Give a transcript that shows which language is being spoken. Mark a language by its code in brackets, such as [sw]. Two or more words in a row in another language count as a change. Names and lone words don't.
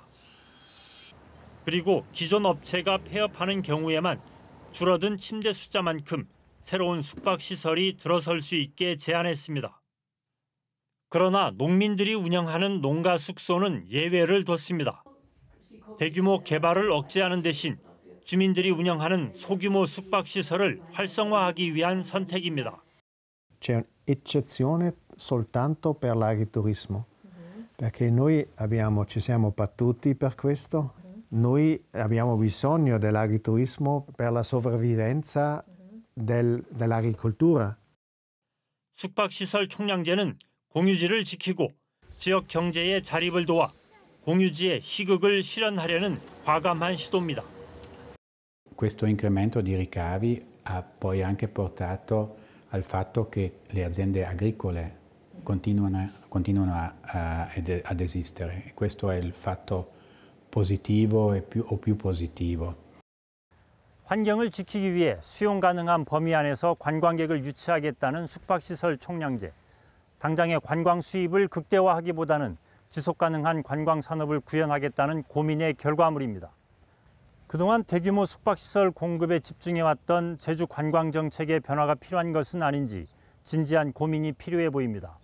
[ko] 그리고 기존 업체가 폐업하는 경우에만 줄어든 침대 숫자만큼 새로운 숙박시설이 들어설 수 있게 제한했습니다. 그러나 농민들이 운영하는 농가 숙소는 예외를 뒀습니다. 대규모 개발을 억제하는 대신 주민들이 운영하는 소규모 숙박시설을 활성화하기 위한 선택입니다. [it] C'è un'eccezione soltanto per l'agriturismo, perché noi ci siamo battuti per questo. Noi abbiamo bisogno dell'agriturismo per la sopravvivenza dell'agricoltura. [ko] 숙박시설 총량제는 공유지를 지키고 지역 경제의 자립을 도와 공유지의 희극을 실현하려는 과감한 시도입니다. [it] Questo incremento di ricavi ha poi anche portato al fatto che le aziende agricole continuano ad esistere. Questo è il fatto positivo e più positivo. [ko] 환경을 지키기 위해 수용 가능한 범위 안에서 관광객을 유치하겠다는 숙박시설 총량제. 당장의 관광 수입을 극대화하기보다는 지속 가능한 관광 산업을 구현하겠다는 고민의 결과물입니다. 그동안 대규모 숙박시설 공급에 집중해왔던 제주 관광 정책의 변화가 필요한 것은 아닌지 진지한 고민이 필요해 보입니다.